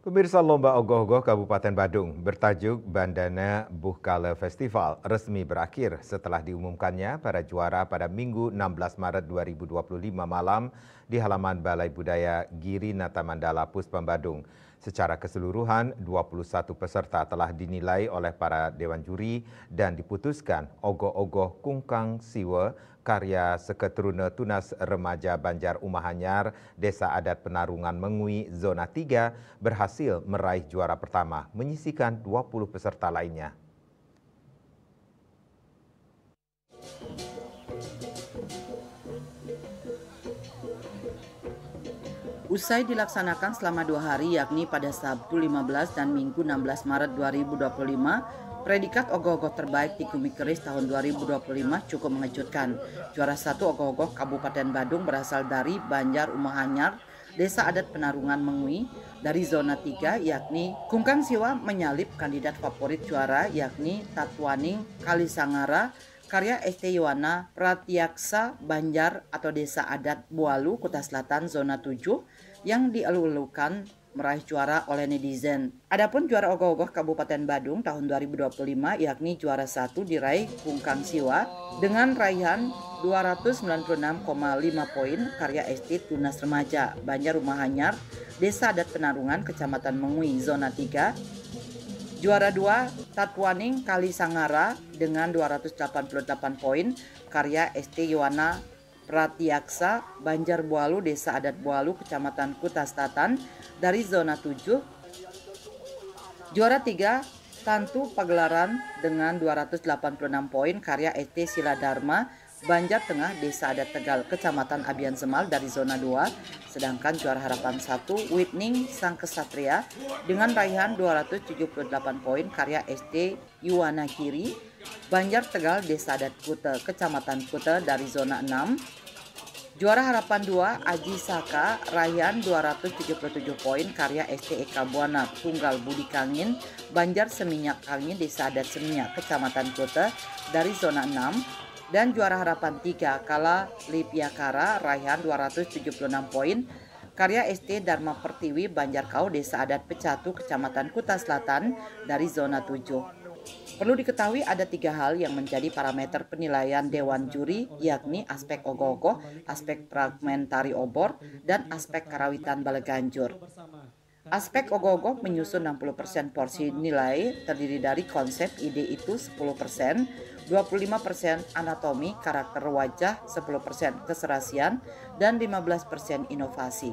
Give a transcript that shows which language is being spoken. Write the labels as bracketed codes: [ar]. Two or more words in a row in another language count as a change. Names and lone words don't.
[id] Pemirsa Lomba Ogoh-ogoh Kabupaten Badung bertajuk Bandana Buhkala Festival resmi berakhir setelah diumumkannya para juara pada Minggu 16 Maret 2025 malam di halaman Balai Budaya Giri Nata Mandala Puspam Badung. Secara keseluruhan, 21 peserta telah dinilai oleh para dewan juri dan diputuskan Ogoh-ogoh Kungkang Siwa karya Seketruna Tunas Remaja Banjar Umahanyar, Desa Adat Penarungan Mengui, Zona 3 berhasil meraih juara pertama, menyisikan 20 peserta lainnya. Usai dilaksanakan selama 2 hari yakni pada Sabtu 15 dan Minggu 16 Maret 2025, predikat ogoh-ogoh terbaik di Kumi Keris tahun 2025 cukup mengejutkan. Juara 1 ogoh-ogoh Kabupaten Badung berasal dari Banjar Umahanyar, Desa Adat Penarungan Mengui, dari Zona 3 yakni Kungkang Siwa menyalip kandidat favorit juara yakni Tatwaning Kalisangara, karya ST Yowana Pratyaksa Banjar atau Desa Adat Bualu, Kuta Selatan, Zona 7 yang dielu-elukan meraih juara oleh netizen. Adapun juara ogoh-ogoh Kabupaten Badung tahun 2025 yakni juara 1 diraih Kungkang Siwa dengan raihan 296,5 poin karya ST Tunas Remaja Banjar Umahanyar, Desa Adat Penarungan, Kecamatan Mengui, Zona 3. Juara 2 Tatwaning Kalisangara dengan 288 poin karya ST Yowana Pratyaksa Banjar Bualu, Desa Adat Bualu, Kecamatan Kuta Selatan dari Zona 7. Juara 3 Tantu Pagelaran dengan 286 poin karya ST Sila Dharma Banjar Tengah, Desa Adat Tegal, Kecamatan Abian Semal dari Zona 2. Sedangkan juara harapan 1 Whitning Sang Kesatria dengan raihan 278 poin karya ST Yuwana Kiri Banjar Tegal, Desa Adat Kute, Kecamatan Kute dari Zona 6. Juara harapan 2 Aji Saka raihan 277 poin karya ST Eka Buana Tunggal Budi Kangin Banjar Seminyak Kangin, Desa Adat Seminyak, Kecamatan Kute dari Zona 6. Dan juara harapan 3 Kala Lipiakara raihan 276 poin karya ST Dharma Pertiwi Banjar Kau, Desa Adat Pecatu, Kecamatan Kuta Selatan dari Zona 7. Perlu diketahui ada 3 hal yang menjadi parameter penilaian dewan juri yakni aspek ogoh-ogoh, aspek fragmentari obor, dan aspek karawitan baleganjur. Aspek ogoh-ogoh menyusun 60% porsi nilai terdiri dari konsep ide itu 10%, 25% anatomi karakter wajah, 10% keserasian, dan 15% inovasi.